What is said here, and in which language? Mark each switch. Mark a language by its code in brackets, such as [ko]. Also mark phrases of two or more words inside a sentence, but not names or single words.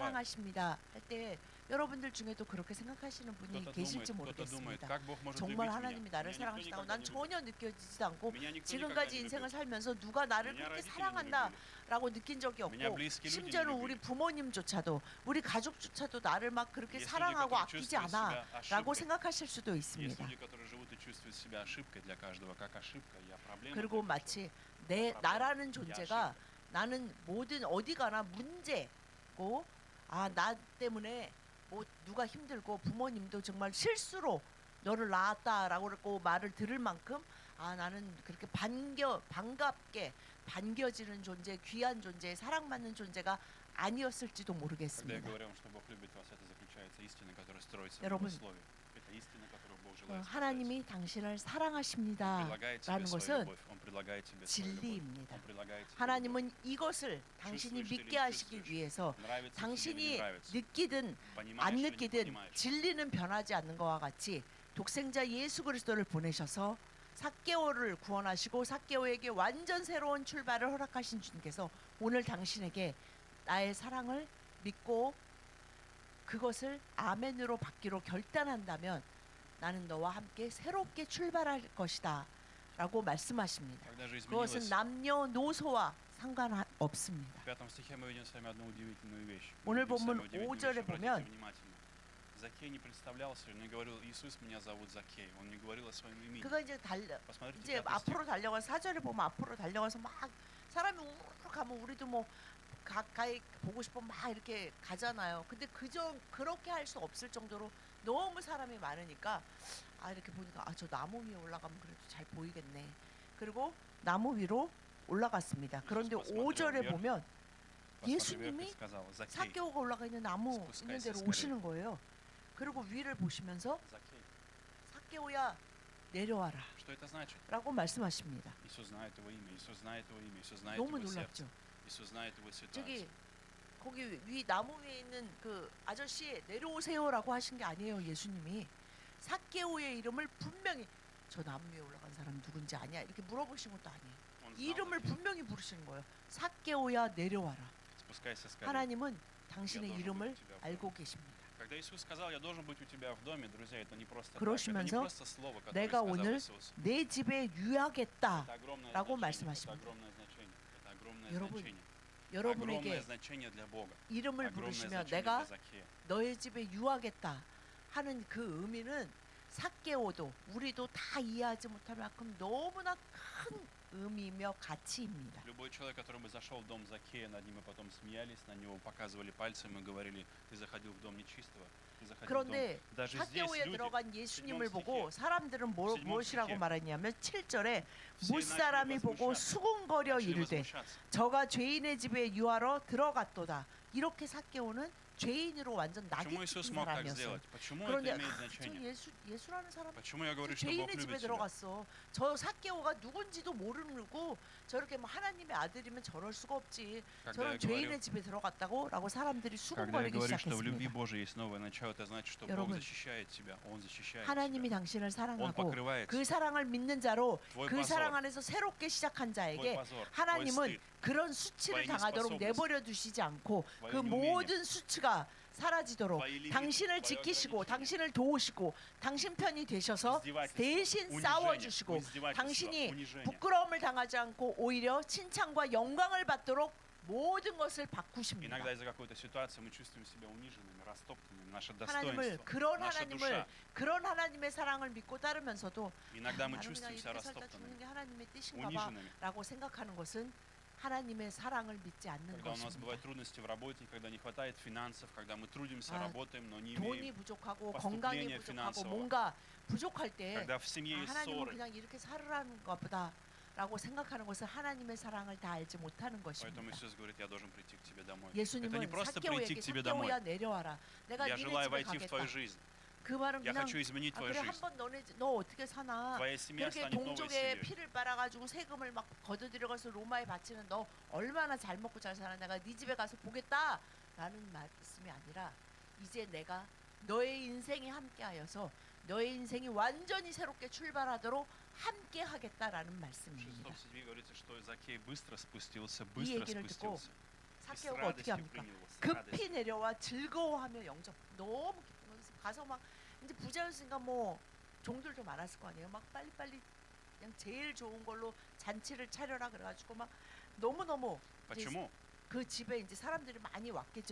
[ko] 사랑하십니다 할 때 여러분들 중에도 그렇게 생각하시는 분이 [ru] Кто-то [ko] 계실지 [ru] думает, [ko] 모르겠습니다. [ru] как Бог может [ko] 정말 [ru] любить [ko] 하나님이 [ru] меня. [ko] 나를 [ru] Меня никто [ko] 사랑하시다고 [ru] никогда [ko] 난 [ru] не любит. [ko] 전혀 느껴지지도 않고 [ru] Меня никто никогда [ko] 지금까지 [ru] не [ko] 인생을 [ru] любил. [ko] 살면서 누가 나를 [ru] Меня [ko] 그렇게 [ru] родители не [ko] 사랑한다라고 느낀 적이 [ru] меня [ko] 없고 [ru] близкие люди не [ko] 심지어는 [ru] любили. [ko] 우리 부모님조차도 우리 가족조차도 나를 막 그렇게 [ru] Есть люди, [ko] 사랑하고 [ru] которые [ko] 아끼지 [ru] чувствуют себя [ko] 않아라고 [ru] ошибкой. [ko] 생각하실 수도 [ru] Есть [ko] 있습니다. [ru] люди, которые живут и чувствуют себя ошибкой для каждого, как ошибка. Я проблема. [ko] 그리고 [ru] только что. [ko] 마치 나라는 존재가 나는 모든 어디 가나 문제고 나 때문에 뭐 누가 힘들고 부모님도 정말 실수로 너를 낳았다라고 그러고 말을 들을 만큼 나는 그렇게 반갑게 반겨지는 존재 귀한 존재 사랑받는 존재가 아니었을지도 [ru] Когда я [ko] 모르겠습니다. [ru] говорю вам, что Бог любит вас, это заключается истина, которая строится в [ko] 여러분, [ru] Его Слове. Это истина, которую Бог желает сказать. [ko] 하나님이 당신을 [ru] Он [ko] 사랑하십니다 [ru] предлагает тебе [ko] 라는 [ru] свою [ko] 것은 [ru] любовь. Он предлагает тебе свою любовь. [ko] 진리입니다. [ru] Он предлагает тебе любовь. [ko] 하나님은 이것을 당신이 [ru] Чувствуешь ты [ko] 믿게 [ru] или не [ko] 하시기 [ru] чувствуешь? [ko] 위해서 [ru] Nравится тебе или не [ko] 당신이 [ru] нравится? [ko] 느끼든 [ru] Понимаешь [ko] 안 [ru] или не [ko] 느끼든 [ru] понимаешь? [ko] 진리는 변하지 않는 것과 같이 독생자 예수 그리스도를 보내셔서 삭개오를 구원하시고 삭개오에게 완전 새로운 출발을 허락하신 주님께서 오늘 당신에게 나의 사랑을 믿고 그것을 아멘으로 받기로 결단한다면 나는 너와 함께 새롭게 출발할 것이다 라고 말씀하십니다. [ru] Когда же [ko] 그것은 [ru] изменилось? [ko] 남녀노소와 상관없습니다. [ru] В 5 стихе мы видим с вами одну удивительную вещь. [ko] 오늘 [ru] Мы видим [ko] 본문 [ru] самую удивительную [ko] 5절에 [ru] вещь. Обратите [ko] 보면 [ru] внимательно. Закей не представлялся, он не говорил: Иисус, меня зовут Закей. Он не говорил о своем имени. [ko] 그가 이제 [ru] Посмотрите, [ko] 이제 [ru] 5 стих. [ko] 앞으로 달려가서 4절에 보면 앞으로 달려가서 막 사람이 우르르 가면 우리도 뭐 가까이 보고 싶으면 막 이렇게 가잖아요. 근데 그렇게 할 수 없을 정도로 너무 사람이 많으니까 이렇게 보니까 저 나무 위에 올라가면 그래도 잘 보이겠네. 그리고 나무 위로 올라갔습니다. 그런데 5절에 보면 [ru] Посмотри вверх и [ko] 예수님이 [ru] сказал: Закей, [ko] 삭개오가 올라가 있는 나무 있는 데로 오시는 거예요. 그리고 위를 보시면서 [ru] Закей. [ko] 삭개오야 내려와라 [ru] Что это значит? [ko] 라고 말씀하십니다. [ru] Иисус знает его имя, Иисус знает его имя, Иисус знает [ko] 너무 [ru] его сердце, [ko] 놀랍죠. [ru] Иисус знает его ситуацию. [ko] 저기 거기 위 나무 위에 있는 그 아저씨 내려오세요라고 하신 게 아니에요. 예수님이 삭개오의 이름을 분명히 저 나무 위에 올라간 사람 누군지 아냐 이렇게 물어보신 것도 아니에요. [ru] Он знал, [ko] 이름을 [ru] Закей. [ko] 분명히 부르시는 거예요. 삭개오야 내려와라. [ru] Спускайся скорее. [ko] 하나님은 당신의 [ru] Я должен [ko] 이름을 [ru] быть у тебя в доме. [ko] 알고 계십니다. [ru] Когда Иисус сказал: я должен быть у тебя в доме, друзья, это не просто так. Это не [ko] 그러시면서 [ru] просто слово, которое [ko] 내가 [ru] сказал [ko] 오늘 [ru] Иисус. [ko] 내 집에 유하겠다. [ru] Это огромное [ko] 라고 [ru] значение. Это [ko] 말씀하십니다. [ru] огромное значение. Это огромное [ko] 여러분, [ru] значение. огромное [ko] 여러분에게 [ru] значение для Бога. [ko] 이름을 [ru] огромное [ko] 부르시면 [ru] значение [ko] 내가 [ru] для Закея. [ko] 너의 집에 유하겠다 하는 그 의미는 삭개오도 우리도 다 이해하지 못할 만큼 너무나 큰 의미며 가치입니다. [ru] Любой человек, который бы зашел в дом Закея, над ним и потом смеялись, на него показывали пальцем и говорили: ты заходил в дом нечистого, ты заходил в дом. [ko] 그런데 [ru] Даже здесь [ko] 삭개오에 [ru] люди, [ko] 들어간 예수님을 [ru] седьмом [ko] 보고 [ru] стихе, [ko] 사람들은 [ru] седьмом [ko] 무엇이라고 [ru] стихе [ko] 말했냐면 7절에 [ru] все [ko] 무사람이 [ru] начали [ko] 보고 [ru] возмущаться. [ko] 수군거려 [ru] Начали [ko] 이르되 [ru] возмущаться. [ko] 저가 죄인의 집에 유하러 들어갔도다. 이렇게 삭개오는 죄인으로 완전 낙이 [ru] Почему Иисус [ko] 찍힌 [ru] мог так [ko] 사람이었어요. [ru] сделать? Почему [ko] 그런데 [ru] это имеет [ko] 저 [ru] значение? [ko] 예수라는 사람 [ru] Почему я говорю, что Бог [ko] 죄인의 집에 [ru] любит тебя? [ko] 들어갔어. 저 삭개오가 누군지도 모르고 저렇게 뭐 하나님의 아들이면 저럴 수가 없지. [ru] Когда я [ko] 저런 [ru] говорю, [ko] 죄인의 집에 들어갔다고라고 사람들이 [ru] когда я [ko] 수군거리기 [ru] говорю, что в любви [ko] 시작했습니다. [ru] Божией есть новое начало, это значит, что Бог [ko] 여러분, [ru] защищает тебя, Он защищает [ko] 하나님이 [ru] тебя. [ko] 당신을 [ru] Он [ko] 사랑하고 [ru] покрывает [ko] 그 사랑을 믿는 자로 [ru] твой [ko] 그 사랑 [ru] позор, [ko] 안에서 새롭게 시작한 [ru] твой [ko] 자에게 [ru] позор, твой [ko] 하나님은 [ru] стыд, [ko] 그런 수치를 [ru] твои [ko] 당하도록 [ru] неспособности, [ko] 내버려 두시지 않고 [ru] твое [ko] 그 [ru] неумение, [ko] 모든 수치가 사라지도록 [ru] твои лимиты, [ko] 당신을 [ru] твое [ko] 지키시고 [ru] ограничение, [ko] 당신을 도우시고 당신 편이 되셔서 [ru] издевательство, [ko] 대신 [ru] унижение, [ko] 싸워주시고 [ru] издевательство, [ko] 당신이 [ru] унижение. [ko] 부끄러움을 당하지 않고 오히려 칭찬과 영광을 받도록 모든 것을 바꾸십니다. [ru] Иногда из-за какой-то ситуации мы чувствуем себя униженными, растоптанными, наше [ko] 하나님을 [ru] достоинство, [ko] 그런 [ru] наша [ko] 하나님을 [ru] душа. [ko] 그런 하나님의 사랑을 믿고 따르면서도 [ru] Иногда мы [ko] 나는 그냥 [ru] чувствуем себя [ko] 이렇게 살다 죽는 [ru] растоптанными, [ko] 게 하나님의 뜻인가 [ru] униженными. [ko] 봐라고 생각하는 것은 하나님의 사랑을 믿지 않는 [ru] Когда у нас [ko] 것입니다. [ru] бывают трудности в работе, когда не хватает финансов, когда мы трудимся, [ko] 아, [ru] работаем, но не [ko] 돈이 [ru] имеем, [ko] 부족하고 [ru] поступление [ko] 건강이 부족하고 [ru] финансового. [ko] 뭔가 부족할 때 [ru] когда в семье есть [ko] 하나님은 [ru] ссоры. [ko] 그냥 이렇게 살으라는 것보다 라고 생각하는 것은 하나님의 사랑을 다 알지 못하는 [ru] Поэтому [ko] 것입니다. [ru] Иисус говорит: я должен прийти к тебе домой. Это не [ko] 예수님은 [ru] просто прийти [ko] 삭개오에게 [ru] к тебе домой. [ko] 삭개오야 내려와라. 내가 [ru] Я [ko] 니네 [ru] желаю [ko] 집에 [ru] войти в [ko] 가겠다. [ru] твою жизнь. [ko] 그 말은 [ru] Я [ko] 그냥 [ru] хочу изменить твою [ko] 그래 [ru] жизнь. [ko] 한번 너 어떻게 사나? [ru] Твоя семья [ko] 그렇게 [ru] станет новой [ko] 동족의 [ru] семьей. [ko] 피를 빨아가지고 세금을 막 거둬들여가서 로마에 바치는 너 얼마나 잘 먹고 잘 사나? 내가 네 집에 가서 보겠다 라는 말씀이 아니라 이제 내가 너의 인생에 함께하여서 너의 인생이 완전히 새롭게 출발하도록 함께 하겠다라는 [ru] В [ko] 말씀입니다. [ru] 6 стихе говорится, что Закей быстро спустился, [ko] 이 [ru] быстро [ko] 얘기를 듣고 [ru] спустился. И с [ko] 삭개오가 어떻게 [ru] радостью [ko] 합니까? [ru] принял его, с [ko] 급히 [ru] радостью. [ko] 내려와 즐거워하며 영접. 너무 기쁘면서 가서 막 이제 부자였으니까 뭐 종들도 많았을 거 아니에요. 막 빨리빨리 그냥 제일 좋은 걸로 잔치를 차려라 그래가지고 막 너무너무 이제 [ru] Почему? [ko] 그 집에 이제 사람들이 많이 왔겠죠.